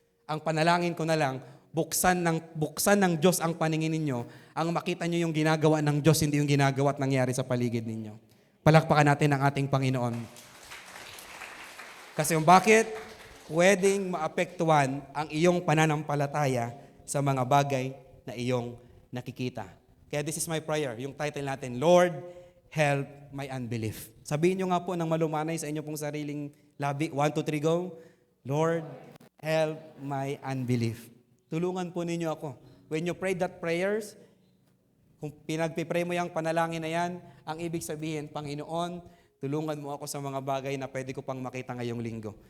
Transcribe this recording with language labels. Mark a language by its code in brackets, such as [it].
[tl] Ang panalangin ko na lang, buksan ng Diyos ang paningin ninyo, ang makita nyo yung ginagawa ng Diyos, hindi yung ginagawa at nangyari sa paligid ninyo. Palakpakan natin ang ating Panginoon. Kasi yung bakit, pwedeng maapektuhan ang iyong pananampalataya sa mga bagay na iyong nakikita. [en] Kaya this is my prayer, [tl] yung title natin, [en] Lord, help my unbelief. [tl] Sabihin nyo nga po ng malumanay sa inyo pong sariling labi. 1, 2, 3, go. [en] Lord, help my unbelief. [tl] Tulungan po ninyo ako. [en] When you pray that prayers, [tl] kung pinagpipray mo yung panalangin na yan, ang ibig sabihin, Panginoon, tulungan mo ako sa mga bagay na pwede ko pang makita ngayong linggo.